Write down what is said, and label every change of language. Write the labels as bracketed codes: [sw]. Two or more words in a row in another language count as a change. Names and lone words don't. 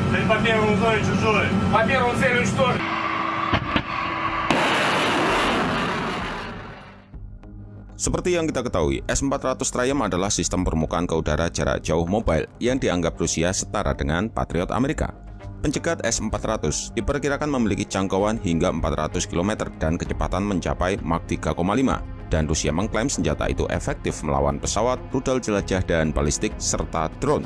[ru] по первому зоне чужой. По первому цели уничтожить. [id] Seperti yang kita ketahui, S-400 Triumph adalah sistem permukaan ke udara jarak jauh mobile yang dianggap Rusia setara dengan Patriot Amerika. Pencegat S-400 diperkirakan memiliki jangkauan hingga 400 km dan kecepatan mencapai Mach 3,5, dan Rusia mengklaim senjata itu efektif melawan pesawat, rudal jelajah dan balistik, serta drone.